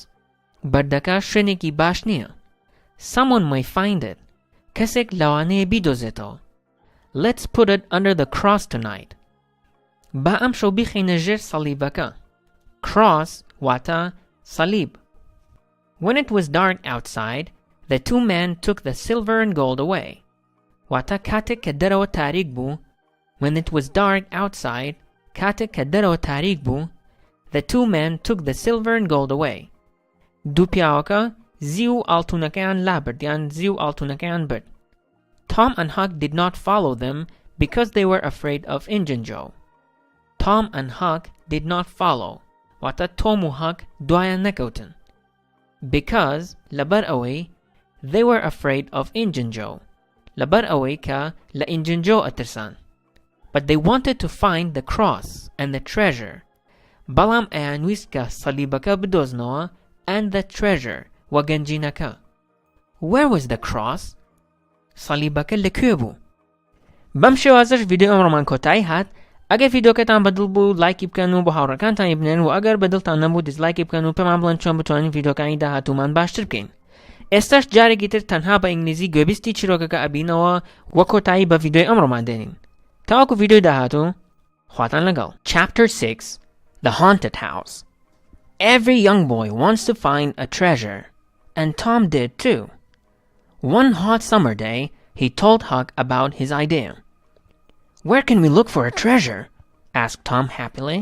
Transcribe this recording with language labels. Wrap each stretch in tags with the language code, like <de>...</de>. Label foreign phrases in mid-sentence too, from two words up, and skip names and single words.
<ckb>بەردەکە شوێنێکی باش نییە.</ckb> <en>Someone may find it.</en> <ckb>کەسێک لەوانەیە بیدۆزێتەوە.</ckb> <en>Let's put it under the cross tonight.</en> <ckb>با ئەم شەو بیخەینە ژێر سەلیبەکە. Cross واتە سەلیب.</ckb> <en>When it was dark outside, the 2 men took the silver and gold away.</en> <ckb>واتە کاتێک کە دەرەوە تاریک بوو</ckb> <en>When it was dark outside,</en> <ckb>کاتێک کە دەرەوە تاریک بوو</ckb> <en>The 2 men took the silver and gold away.</en> <ckb>دوو پیاوەکە زی و ئاڵتونەکەیان لابرد یان زی و ئاڵتونەکەیان برد.</ckb> <en>Tom and Huck did not follow them because they were afraid of Injun Joe. Tom and Huck did not follow.</en> <ckb>واتە تۆم و هەک دوایان نەکەوتن.</ckb> <en>Because</en> <ckb>لەبەر ئەوەی</ckb> <en>they were afraid of Injun Joe.</en> <ckb>لەبەر ئەوەی کە لە Injun Joe ئەترسان.</ckb> <en>But they wanted to find the cross and the treasure.</en> <ckb>بەڵام ئەیان ویست کە سەلیبەکە بدۆزنەوە</ckb> <en>and the treasure</en> <ckb>و گەنجینەکە.</ckb> <en>Where was the cross?</en> <ckb>سەلیبەکە لەکوێ بوو؟ بەم شێوازەش ڤیدیۆ ئەمڕۆمان کۆتایی هات. ئەگەر ڤیدیۆکەتان بەدڵ بوو لایکی بکەن و بۆ هاوڕێکانتانی بنێن و ئەگەر بەدڵتان نەبوو دیسلایکی بکەن و پێمان بڵێن چۆن بتوانین ڤیدیۆکانی داهاتوومان باشتر بکەین. ئێستاش جارێکی تر تەنها بە ئینگلیزی گوێبیستی چیرۆکەکە ئەبینەوە وە کۆتایی بە ڤیدیۆی ئەمڕۆمان دێنین. تاوەکو ڤیدیۆی داهاتوو خواتان لەگەڵ.</ckb> <en>Chapter 6 The Haunted House. Every young boy wants to find a treasure, and Tom did too. One hot summer day, he told Huck about his idea. Where can we look for a treasure? asked Tom happily.</en>